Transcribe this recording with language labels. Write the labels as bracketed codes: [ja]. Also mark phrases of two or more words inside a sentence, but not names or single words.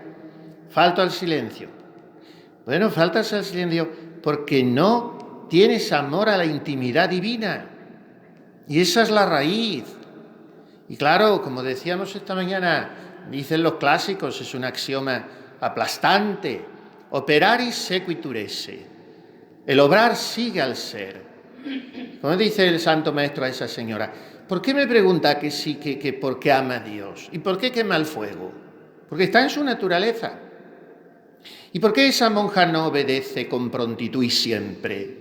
[es] Falto al silencio. Bueno, faltas al silencio porque no tienes amor a la intimidad divina. Y esa es la raíz. Y claro, como decíamos esta mañana, dicen los clásicos, es un axioma aplastante. [la] Operaris sequitur esse. [es] El obrar sigue al ser. Como dice el Santo Maestro a esa señora, ¿por qué me pregunta que sí, que por qué ama a Dios? ¿Y por qué quema el fuego? Porque está en su naturaleza. ¿Y por qué esa monja no obedece con prontitud y siempre?